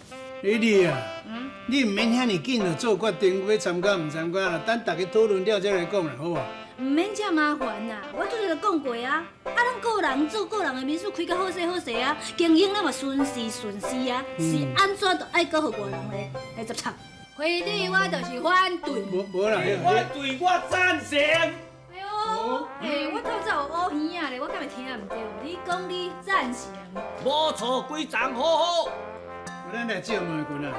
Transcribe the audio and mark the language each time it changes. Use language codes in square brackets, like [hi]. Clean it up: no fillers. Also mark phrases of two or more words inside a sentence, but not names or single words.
[nan] 丽啊，你毋免遐尼紧就做决定，要参加毋参加啦，等大家讨论了再来讲啦，好无？唔免遮麻烦啦，我拄则就讲过啊，咱个人做个人的民宿开甲好势好势啊，经营咱嘛顺势顺势啊，是安怎都爱搁互外人来接触。会长，我就是反对。无啦，我对我赞成。哎呦，我透早有乌耳啊咧，我敢会听唔对？你讲你赞成？无错，规章好好。咱来借问一句啦。